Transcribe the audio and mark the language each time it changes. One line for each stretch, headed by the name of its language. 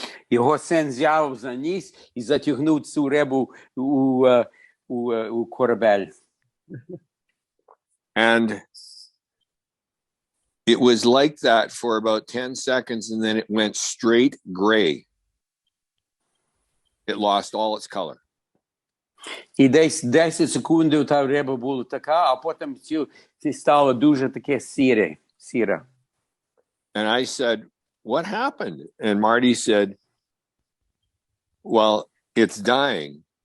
Ukrainian: Його син взяв за ніс і затягнув цю рибу у корабель.
English: And it was like that for about 10 seconds, and then it went straight gray. It lost all its color.
Ukrainian: І десь 10 секунд та риба була така, а потім це стало дуже таке сіре.
English: And I said, what happened? And Marty said, well, it's dying.